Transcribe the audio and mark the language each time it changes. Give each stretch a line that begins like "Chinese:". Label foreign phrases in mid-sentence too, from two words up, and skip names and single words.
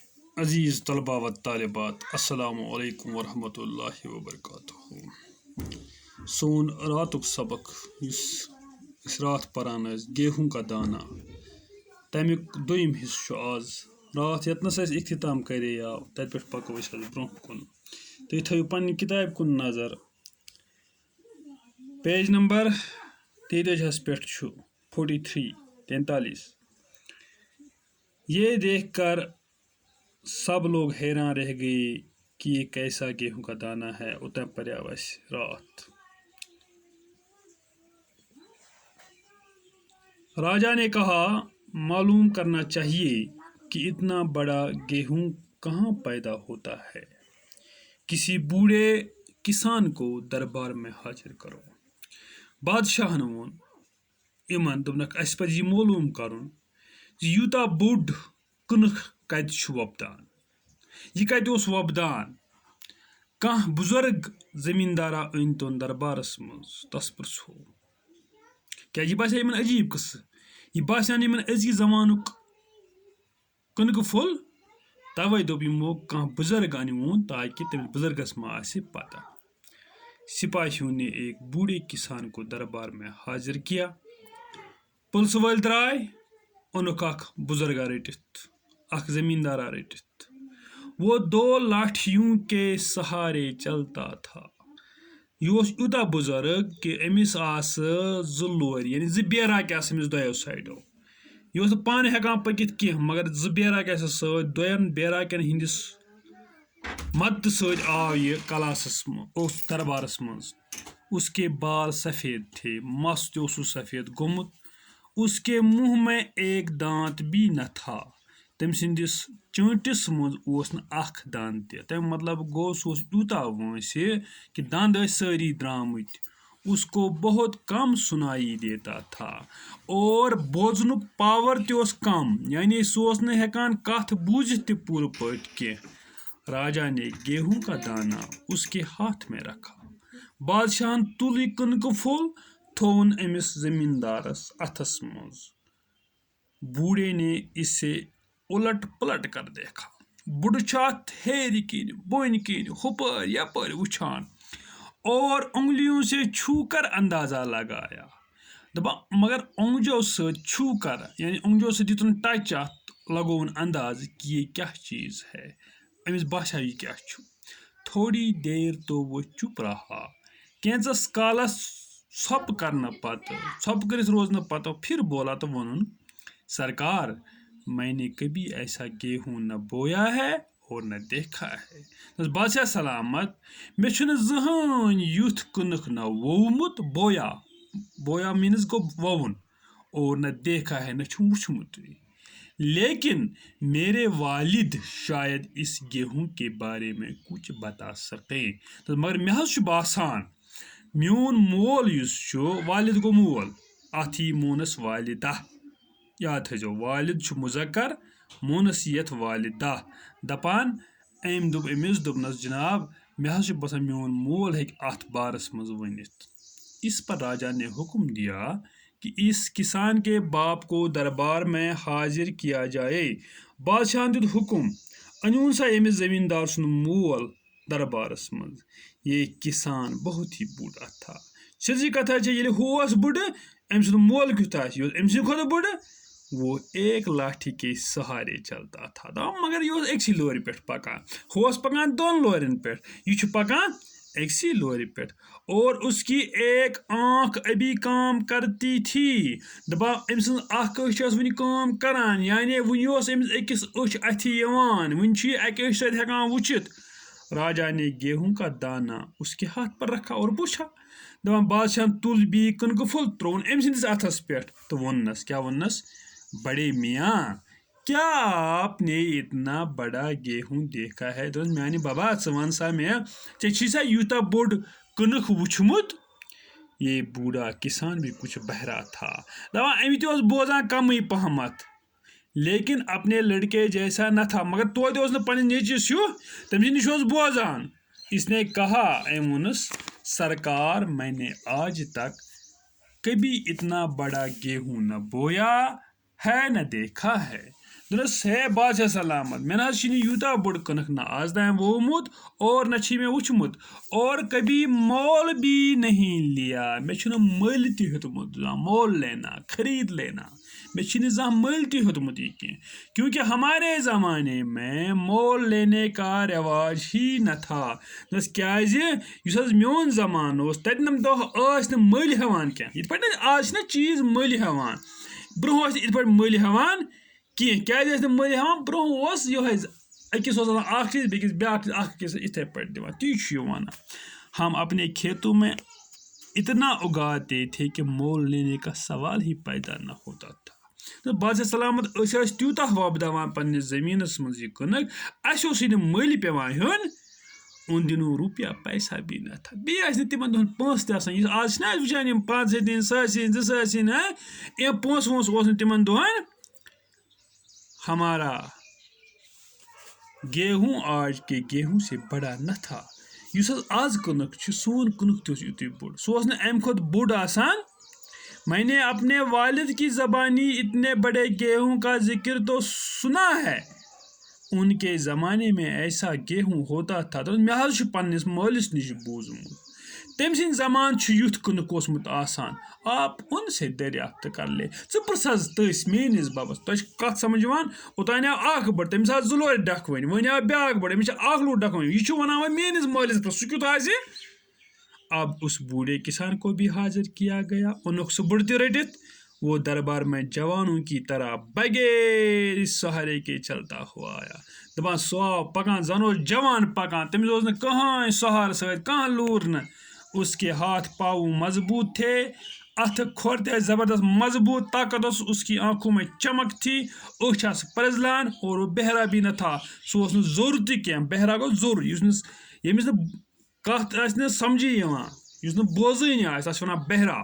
Urdu: عزیز طلبہ و طالبات
Arabic: السلام علیکم ورحمۃ اللہ وبرکاتہ
Kashmiri: سون راتُک سبق یُس أسۍ راتھ پران ٲسۍ
Urdu: گیہوں کا دانہ
Kashmiri: تمیُک دوٚیِم حصہٕ چھُ آز راتھ ییٚتنَس اَسہِ اختتام کَرییاو تَتہِ پٮ۪ٹھ پَکو أسۍ آز برونٛہہ کُن تُہۍ تھٲیِو پنٛنہِ کِتابہِ کُن نظر پیج نمبر 43 پٮ۪ٹھ چھُ 43
Urdu: یہ دیکھ کر سب لوگ حیران رہ گئے کہ یہ کیسا گیہوں کا دانہ ہے
Kashmiri: اتنا پریاو اسہِ رات
Urdu: راجا نے کہا معلوم کرنا چاہیے کہ اتنا بڑا گیہوں کہاں پیدا ہوتا ہے کسی بوڑھے کسان کو دربار میں حاضر کرو
Kashmiri: بادشاہن ووٚن یِمن دوٚپنکھ اَسہِ پَزِ یہِ معلوٗم کَرُن زِ یوٗتاہ بوٚڑ کٕنٕک کَتہِ چھُ وۄپدان یہِ کَتہِ اوس وۄپدان کانٛہہ بُزرگ زٔمیٖندارا أنۍ توٚن دربارس منٛز تس پرٛژھو کیٛازِ یہِ باسیٚو یِمن عجیٖب قٕصہٕ یہِ باسیٚو نہٕ یِمن أزکہِ زمانُک کٕنکہٕ پھوٚل تَوے دوٚپ یِمو کانٛہہ بُزرگ أنۍہوٗن تاکہِ تٔمِس بُزرگس ما آسہِ پتہ
Urdu: سپاہیوں نے ایک بوڑھے کسان کو دربار میں حاضر کیا
Kashmiri: پُلسہٕ وٲلۍ درٛاے اوٚنُکھ اکھ بُزرگا رٔٹِتھ اکھ زٔمیٖندارا رٔٹِتھ
Urdu: وہ 2 لاٹھیوں کے سہارے چلتا تھا
Kashmiri: یہِ اوس یوٗتاہ بُزرگ کہِ أمِس آسہٕ 2 لورِ یعنی 2 بیراکہِ آسہٕ أمِس دۄیو سایڈو یہِ اوس نہٕ پانہٕ ہٮ۪کان پٔکِتھ کینٛہہ مگر 2 بیراکہِ آسٮ۪س سۭتۍ 2 بیراکٮ۪ن ہِنٛدِس مدتہٕ سۭتۍ آو یہِ کلاسس منٛز اوس دربارس منٛز
Urdu: اس کے بال سفید تھے
Kashmiri: مس تہِ اوسُس سفید گوٚمُت
Urdu: اس کے منہ میں ایک دانت بھی نہ تھا
Kashmiri: تٔمۍ سٕنٛدِس چٲنٛٹِس منٛز اوس نہٕ اکھ دند تہِ تمیُک مطلب گوٚو سُہ اوس یوٗتاہ وٲنٛسہِ کہِ دند ٲسۍ سٲری درٛامٕتۍ
Urdu: اس کو بہت کم سُنائی دیتا تھا اور
Kashmiri: بوزنُک پاور تہِ اوس کم یعنی سُہ اوس نہٕ ہٮ۪کان کتھ بوٗزِتھ تہِ پوٗرٕ پٲٹھۍ کینٛہہ
Urdu: راجا نے گیہوں کا دانہ اس کے ہاتھ میں رکھا
Kashmiri: بادشاہن تُل یہِ کٕنکہٕ پھوٚل تھووُن أمِس زٔمیٖندارس اتھس منٛز
Urdu: بوڑھے نے اسے اُلٹ پلٹ کر دیکھا
Kashmiri: بُڈٕ چھُ اتھ ہیرِ کِنۍ بۄنہِ کِنۍ ہُپٲرۍ یپٲرۍ وٕچھان
Urdu: اور انگلیوں سے چھو کر اندازہ
Kashmiri: لگایا دپان مگر اونگجو سۭتۍ چھو کر یعنی اونگجو سۭتۍ دِتُن ٹچ اتھ لگووُن اندازٕ کہِ یہِ کیاہ چیٖز ہے أمِس باسیٚو یہِ کیاہ چھُ
Urdu: تھوڑی دیر تو وہ چُپ رہا
Kashmiri: کینٛژس کالس ژھۄپہٕ کرنہٕ پتہٕ ژھۄپہٕ کٔرِتھ روزنہٕ پتہٕ
Urdu: پھر بولا
Kashmiri: تہٕ ووٚنُن
Urdu: سرکار میں نے کبھی ایسا گیہوں نہ بویا ہے اور نہ دیکھا ہے
Kashmiri: بادشاہ سلامت مےٚ چھُنہٕ زٕہٕنۍ یُتھ کٕنٕک نہ ووٚومُت بویا میٖنٕز گوٚو
Urdu: ووُن اور نہ دیکھا ہے
Kashmiri: نہ چھُم وٕچھمُتٕے
Urdu: لیکن میرے والد شاید اس گیہوں کے بارے میں کچھ بتا سکیں
Kashmiri: مگر مےٚ حظ چھُ باسان میون مول یُس چھُ والد گوٚو مول اتھ یی مونس والدہ یاد تھٲیزیو والد چھُ مُذکر مونس یتھ والدہ دپان أمۍ دوٚپ أمِس دوٚپنس جناب مےٚ حظ چھُ باسان میون مول ہیٚکہِ اتھ بارس منٛز ؤنِتھ
Urdu: اس پر راجا نے حکم دیا کہ اس کسان کے باپ کو دربار میں حاضر کیا جائے
Kashmiri: بادشاہن دیُت حکم أنۍہوٗن سا ییٚمِس زٔمیٖندار سُنٛد مول دربارس منٛز
Urdu: یہ کسان بہت ہی
Kashmiri: بوٚڑ تھا سیٚزٕے کتھا چھےٚ ییٚلہِ ہُہ اوس بُڈٕ أمۍ سُنٛد مول کیُتھ آسہِ یہِ اوس أمۍ سٕنٛدِ کھۄتہٕ بُڈٕ
Urdu: وہ ایک لاٹھی کے سہارے چلتا تھا
Kashmiri: مگر یہِ اوس أکسٕے لورِ پٮ۪ٹھ پکان ہُہ اوس پکان 2 لورٮ۪ن پٮ۪ٹھ یہِ چھُ پکان أکسٕے لورِ پٮ۪ٹھ
Urdu: اور اس کی ایک آنکھ ابھی کام کرتی تھی
Kashmiri: دپان أمۍ سٕنٛز اکھ أچھ ٲس وُنہِ کٲم کران یعنی وُنہِ اوس أمِس أکِس أچھ اَتھِ یِوان وُنہِ چھُ یہِ اکہِ أچھ سۭتۍ ہٮ۪کان وٕچھِتھ
Urdu: راجا نے گیہوں کا دانہ اس کے ہاتھ پر رکھا اور پوچھا
Kashmiri: دپان بادشاہن تُل بیٚیہِ کٕنکہٕ پھوٚل ترووُن أمۍ سٕنٛدِس اتھس پٮ۪ٹھ تہٕ ووٚننس کیاہ ووٚننس
Urdu: بڑے میاں کیا آپ نے اتنا بڑا گیہوں دیکھا ہے
Kashmiri: دوٚپنس میانہِ ببا ژٕ وَن سا مےٚ ژےٚ چھُے سا یوٗتاہ بوٚڑ کٕنٕک وٕچھمُت
Urdu: یہ بوڑھا کسان بھی کچھ بہرا تھا
Kashmiri: دپان أمۍ تہِ اوس بوزان کمٕے پہمتھ
Urdu: لیکن اپنے لڑکے جیسا نہ تھا
Kashmiri: مگر توتہِ اوس نہٕ پننِس نیٚچوِس ہیوٗ تٔمۍ سٕنٛدِ نِش اوس بوزان
Urdu: اس نے کہا
Kashmiri: أمۍ ووٚنُس
Urdu: سرکار میں نے آج تک کبھی اتنا بڑا گیہوں نہ بویا ہے نہ دیکھا ہے
Kashmiri: دس ہے بادشاہ سلامت مے نہ یوتہ بوڑ کنک نہ آز تام وومت اور نہ چھ مے وچھمت
Urdu: اور کبھی مول بھی نہیں لیا
Kashmiri: مے چھُنہٕ مٔلۍ تہِ ہیوٚتمُت
Urdu: مول لینا خرید لینا
Kashmiri: مے چھُنہٕ زانٛہہ مٔلۍ تہِ ہیوٚتمُت یہ کینٛہہ
Urdu: کیونکہ ہمارے زمانے میں مول لینے کا رواج ہی نہ تھا
Kashmiri: دس کیازِ یُس حظ میون زمانہٕ اوس تتہِ دۄہ ٲسۍ نہٕ مٔلۍ ہٮ۪وان کینٛہہ یِتھ پٲٹھۍ آز چھِنہ چیٖز مٔلۍ ہٮ۪وان برونٛہہ ٲسۍ نہٕ یِتھ پٲٹھۍ مٔلۍ ہٮ۪وان کینٛہہ کیازِ ٲسۍ نہٕ مٔلۍ ہٮ۪وان برونٛہہ اوس یِہوٚے أکِس اوس آسان اکھ چیٖز بیٚکِس بیٛاکھ چیٖز اکھ أکِس یِتھَے پٲٹھۍ دِوان تی چھُ یہِ وَنان
Urdu: ہم اپنے کھیتوں میں اتنا اگاتے تھے کہ مول لینے کا سوال ہی پیدا نہ ہوتا تھا
Kashmiri: تہٕ بادشاہ سلامت أسۍ ٲسۍ تیوٗتاہ وۄپداوان پنٛنِس زٔمیٖنَس منٛز یہِ کٕنٕک اَسہِ اوسُے نہٕ مٔلۍ پٮ۪وان ہیوٚن
Urdu: اُن دِنو روپیہ پیسہ بھی نہ تھا
Kashmiri: بیٚیہِ ٲسۍ نہٕ تِمن دۄہن پونٛسہٕ تہِ آسان یُس آز چھِنہ أسۍ وٕچھان یِم 500 دِنۍ 100 دِنۍ 200 دِنۍ اَمہِ پونٛسہٕ وونٛسہٕ اوس نہٕ تِمن دۄہن ہمارا
Urdu: گیہوں آج کے گیہوں سے بڑا نہ تھا
Kashmiri: یُس حظ آز کٕنُک چھُ سون کٕنُک تہِ اوس یُتُے بوٚڑ سُہ اوس نہٕ اَمہِ کھۄتہٕ بوٚڑ آسان
Urdu: میں نے اپنے والد کی زبانی اتنے بڑے گیہوں کا ذکر تو سنا ہے ان کے زمانے میں ایسا گیہوں ہوتا تھا
Kashmiri: تو مےٚ حظ چھُ پنٛنِس مٲلِس نِش بوٗزمُت تٔمۍ سٕنٛدِ زمانہٕ چھُ یُتھ کٕنُک اوسمُت آسان
Urdu: آپ ان سے دریافت کر لے
Kashmiri: ژٕ پرٛژھ حظ تٔسۍ میٲنِس ببس تۄہہِ چھِ کتھ سمجھ یِوان اوٚتانۍ آو اکھ بٔڑ تٔمِس آسہٕ 2 لورِ ڈکھوٕنۍ وۄنۍ آو بیٛاکھ بٔڑ أمِس چھِ 1 لوٗر ڈکھوٕنۍ یہِ چھُ وَنان وۄنۍ میٲنِس مٲلِس پرٛژھ سُہ کیُتھ آسہِ
Urdu: اب اس بوڑھے کسان کو بھی حاضر کیا گیا
Kashmiri: اونُکھ سُہ بُڑٕ تہِ رٔٹِتھ
Urdu: وہ دربار میں جوانوں کی طرح بغیر سہارے کے چلتا ہوا آیا
Kashmiri: دپان سُہ آو پکان زن اوس جوان پکان تٔمِس اوس نہٕ کٕہٕنۍ سہارٕ سۭتۍ کانٛہہ لوٗر نہٕ
Urdu: اس کے ہاتھ پاؤں مضبوط تھے
Kashmiri: اتھٕ کھۄر تہِ ٲسۍ زبردست مضبوط طاقت اوس
Urdu: اس کی آنکھوں میں چمک تھی
Kashmiri: أچھ آسہٕ پرٛزلان
Urdu: اور وہ بہرا بھی نہ تھا
Kashmiri: سُہ اوس نہٕ زوٚر تہِ کینٛہہ بہرا گوٚو زوٚر ییٚمِس نہٕ کتھ آسہِ نہٕ سمجھی یِوان یُس نہٕ بوزٲنی آسہِ تتھ چھِ وَنان بہرا